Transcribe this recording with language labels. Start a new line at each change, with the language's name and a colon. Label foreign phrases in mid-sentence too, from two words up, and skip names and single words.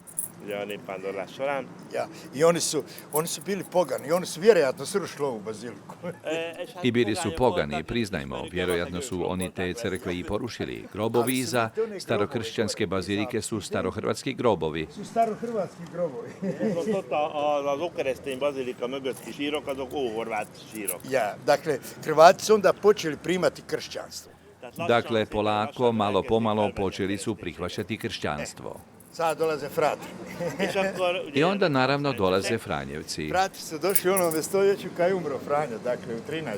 Croatian: Ja, i oni su bili pogani, oni su vjerojatno srušili ovu baziliku. I bili su pogani, priznajmo, vjerojatno su oni te crkve i porušili. Grobovi iza starokršćanske bazilike su starohrvatski grobovi. Su starohrvatski grobovi.
Hungarian: Az ókeresztény bazilika mögötti sírok, azok óhorvát sírok.
Croatian: Ja, dakle, Hrvati su onda počeli primati kršćanstvo. Dakle, polako, malo pomalo počeli su prihvaćati kršćanstvo. Sada dolaze Frati. I onda naravno dolaze Franjevci. Frati su došli u onome stoljeću kad je umro Franja, dakle u 13.